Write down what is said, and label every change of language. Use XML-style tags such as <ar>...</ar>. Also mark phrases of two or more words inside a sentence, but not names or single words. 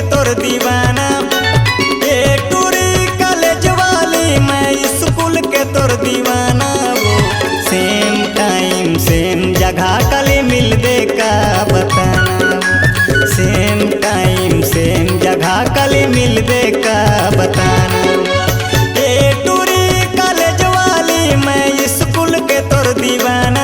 <hne>तोर दीवाना। ए टूरी कॉलेज वाली मैं स्कूल के तोर दीवाना। वो</hne> <en>same time</en> <hne>सेम जगह कल मिलबे का बताना।</hne> <en>same time</en> <hne>सेम जगह कल मिलबे का बताना। ए टूरी कॉलेज वाली मैं स्कूल के तोर दीवाना।</hne>